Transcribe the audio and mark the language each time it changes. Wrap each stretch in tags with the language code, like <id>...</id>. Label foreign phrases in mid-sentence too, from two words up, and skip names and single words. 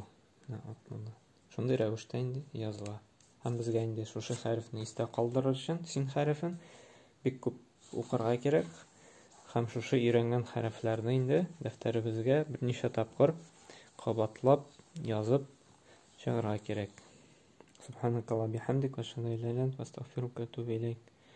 <tt>Шундый рәвештә инде языла. Һәм безгә инде шушы хәрефне истә калдырыр өчен син хәрефен бик күп укырга кирәк. Һәм шушы өйрәнгән хәрефләрне инде дәфтәребезгә берничә тапкыр кабатлап язып чыгарга кирәк.</tt> <ar>سبحانك اللهم وبحمدك وأشهد أن لا إله إلا أنت أستغفرك وأتوب إليك.</ar>